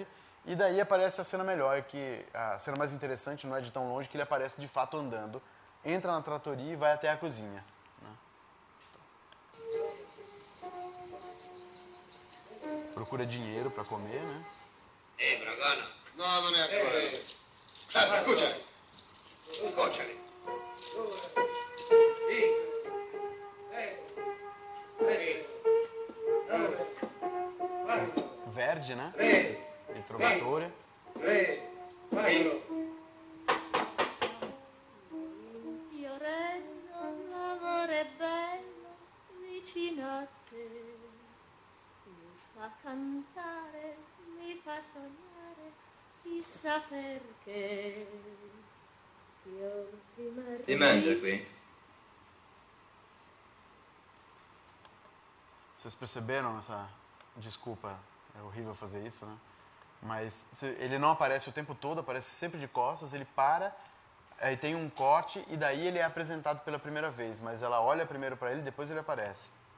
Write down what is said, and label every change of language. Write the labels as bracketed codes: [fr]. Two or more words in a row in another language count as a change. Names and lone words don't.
[pt] E daí aparece a cena melhor, que a cena mais interessante não é de tão longe, que ele aparece de fato andando, entra na tratoria e vai até a cozinha. Procura dinheiro para comer, né? [it] Bragana? No, non è ancora. Scocciali. Scocciali. [pt] Verdi, né? [it] Il Trovatore. Fiorello, l'amore bello vicino a te. Mi fa cantare, mi fa sognare, chissà perché. Fior di margherita. Si mangia qui? [pt] Vocês perceberam essa... Desculpa, é horrível fazer isso, né? Mas ele não aparece o tempo todo, aparece sempre de costas, ele para, aí tem um corte e daí ele é apresentado pela primeira vez, mas ela olha primeiro para ele, depois ele aparece.